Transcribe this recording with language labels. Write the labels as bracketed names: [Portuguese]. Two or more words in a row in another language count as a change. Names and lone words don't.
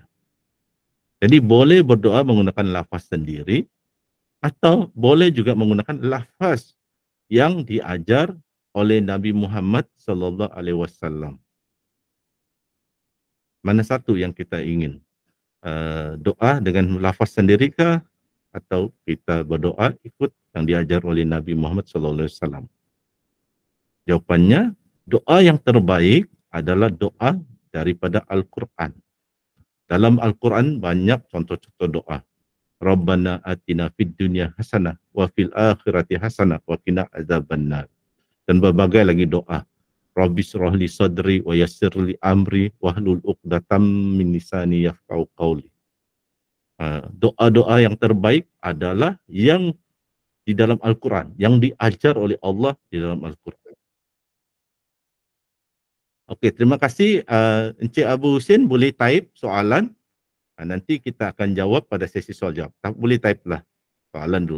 [Malay] Jadi boleh berdoa menggunakan lafaz sendiri atau boleh juga menggunakan lafaz yang diajar oleh Nabi Muhammad [Arabic] صلى الله عليه وسلم. [Malay] Mana satu yang kita ingin? Doa dengan lafaz sendirikah atau kita berdoa ikut yang diajar oleh Nabi Muhammad [Arabic] صلى الله عليه وسلم? [Malay] Jawapannya, doa yang terbaik adalah doa daripada Al-Quran. Dalam Al-Quran banyak contoh-contoh doa. [Arabic] ربنا آتنا في الدنيا حسنة وفي الآخرة حسنة وقنا عذاب النار. [Malay] Dan berbagai lagi doa. [Arabic] رب اشرح لي صدري ويسر لي أمري واحلل عقدة من لساني يفقهوا قولي. [Malay] Doa-doa yang terbaik adalah yang di dalam Al-Quran, yang diajar oleh Allah di dalam Al-Quran. Okey, terima kasih Encik Abu Husin, boleh type soalan. Nanti kita akan jawab pada sesi soal jawab. Boleh type lah soalan dulu.